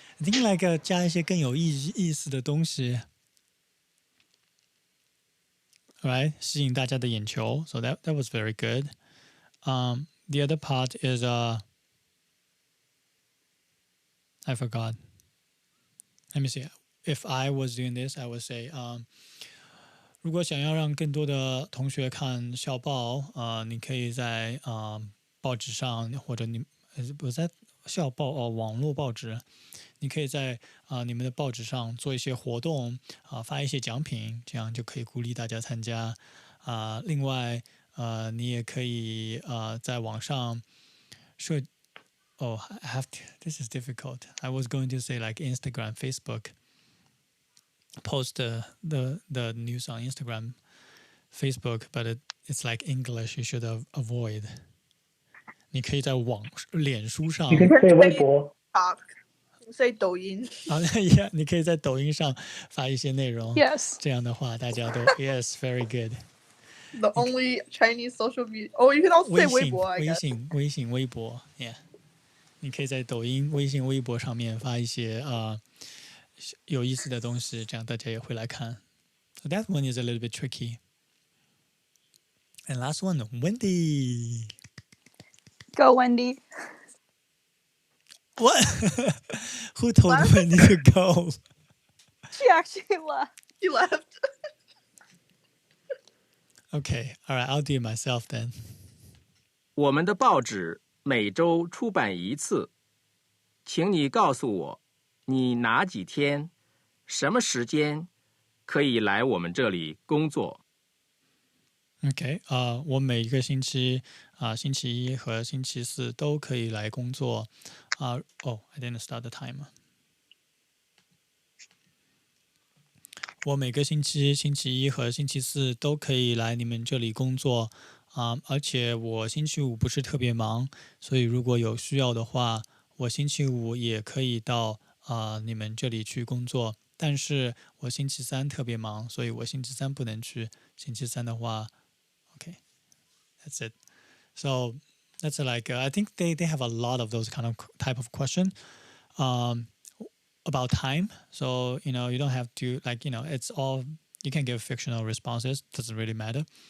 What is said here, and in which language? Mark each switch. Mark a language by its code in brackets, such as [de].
[en] I think like [zh] 加一些更有意思的东西 right? 吸引大家的眼球. [en] So that was very good. The other part is I forgot. Let me see. If I was doing this, I would say [zh] 如果想要让更多的同学看校报，你可以在报纸上或者不在校报网络报纸，你可以在你们的报纸上做一些活动发一些奖品，这样就可以鼓励大家参加另外你也可以在网上 [en] Oh, I have to. This is difficult. I was going to say like Instagram, Facebook. Post the news on Instagram, Facebook, but it's like English. You should avoid. [zh] 你可以在脸书上，你可以微博啊，所以抖音啊，yeah，你可以在抖音上发一些内容。 [en] Yes. [zh] 这样的话，大家都 [en] yes, very good. the only Chinese social media. Oh, you can also say 微博， [zh] 微信、微博 ，yeah。你可以在抖音、微信、微博上面发一些有意思的东西，这样大家也会来看。 [en] So that one is a little bit tricky. And last one, Wendy. Go, Wendy. What? Who told Wendy to go? She actually left. She left. Okay, all right, I'll do it myself then. [zh] 我们的报纸每周出版一次，请你告诉我，你哪几天、什么时间可以来我们这里工作。 OK，我每一个星期星期一和星期四都可以来工作。 [en] I didn't start the timer。 [zh] 我每个星期星期一和星期四都可以来你们这里工作而且我星期五不是特别忙，所以如果有需要的话，我星期五也可以到你们这里去工作。但是我星期三特别忙，所以我星期三不能去。星期三的话 [en] Okay, that's it. So that's like I think they have a lot of those type of question about time. So you don't have to it's all you can give fictional responses. Doesn't really matter.